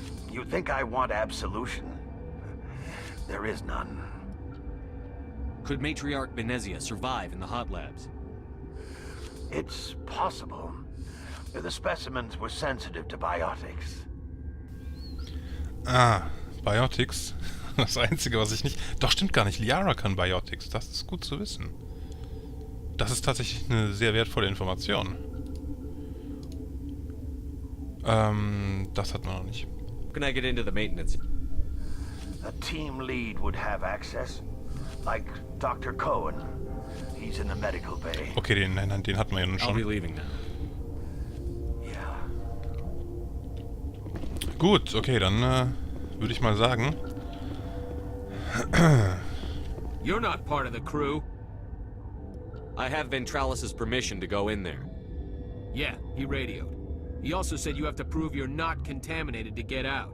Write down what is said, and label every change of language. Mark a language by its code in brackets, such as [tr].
[en] You think I want absolution? There is none. Could Matriarch Benezia survive in the hot labs? It's possible. The specimens were sensitive to biotics. Ah, Biotics. [de] Das Einzige, was ich nicht... Doch, stimmt gar nicht. Liara kann Biotics. Das ist gut zu wissen. Das ist tatsächlich eine sehr wertvolle Information. Das hat man noch nicht. [en] Can I get into the maintenance? A team lead would have access. Like Dr. Cohen. He's in the medical bay. [de] Okay, den hatten wir ja nun [en] I'll [de] schon. [en] be leaving now. Yeah. [de] Gut, okay, dann würde ich mal sagen... [en] You're not part of the crew. I have Ventralis's permission to go in there. Yeah, he radioed. He also said you have to prove you're not contaminated to get out.